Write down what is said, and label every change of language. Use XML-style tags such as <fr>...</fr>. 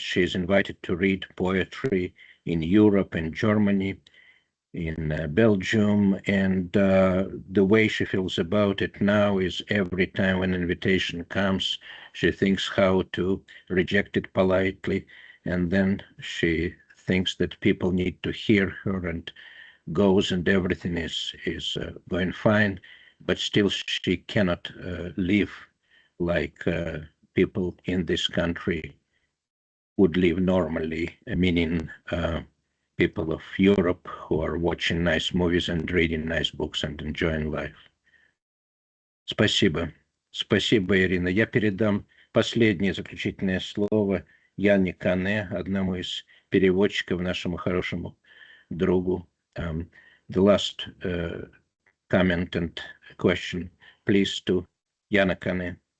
<en>She's invited to read poetry in Europe, in Germany, in Belgium, and the way she feels about it now is every time an invitation comes, she thinks how to reject it politely, and then she thinks that people need to hear her, and goes, and everything is going fine, but still she cannot live like people in this country would live normally, meaning people of Europe who are watching nice movies and reading nice books and enjoying life.</en> <ru>Спасибо. Спасибо, Ирина. Я передам последнее заключительное слово Яне Кане, одному из переводчиков, нашему хорошему другу.</ru> <en>The last comment and question, please, to Yana Kane.</en>